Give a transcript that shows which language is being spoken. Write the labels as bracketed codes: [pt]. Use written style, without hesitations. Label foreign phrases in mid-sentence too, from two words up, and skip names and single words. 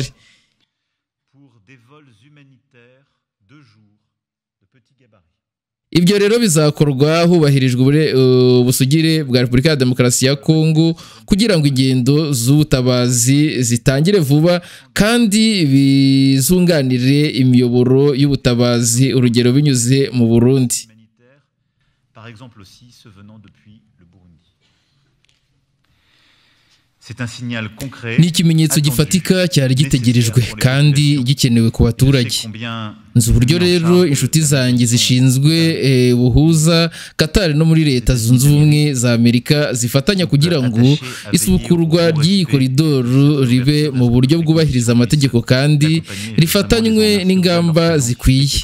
[fr] Pour des vols humanitaires de jour de petit gabarit. [rw] Ibyo rero bizakorwa hubahirijwe ubusugire bwa Repubulika ya Demokarasi ya Kongo kugira ngo ingendo z'ubutabazi zitangire vuba kandi bizunganire imiyoboro y'ubutabazi, urugero binyuze mu Burundi. [fr] Par exemple aussi ceux venant depuis le Burundi. C'est un signal concret, [rw] ni ikimenyetso gifatika cyari gitegerejwe kandi gikenewe ku baturage. Nzi uburyo rero inshuti zanjye zishinzwe ubuhuza Qatar no muri Leta Zunze Ubumwe za Amerika zifatanya kugira ngo isubukurwa ry'iyi koridoro ribe mu buryo bwubahiriza amategeko kandi rifatanywe n'ingamba zikwiye.